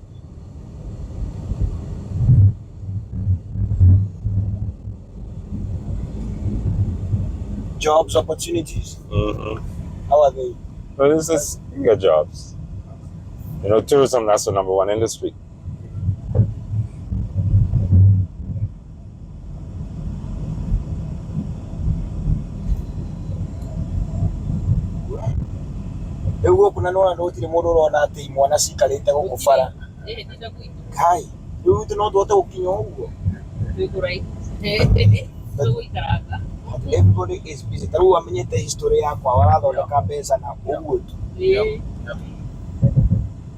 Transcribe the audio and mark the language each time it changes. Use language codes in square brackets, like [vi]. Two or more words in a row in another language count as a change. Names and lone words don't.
[en] Jobs, opportunities? How are they? Well, this is, you get jobs. You know, tourism, that's the #1 industry. [ki] Ewe kuna nona ndotire mundu urona ati mwana cikarite guku bara kai riu tu no twote gukinya uguo [en] everybody is busy [ki] taru amenyete history yakwa warathondeka mbeca na uguo tu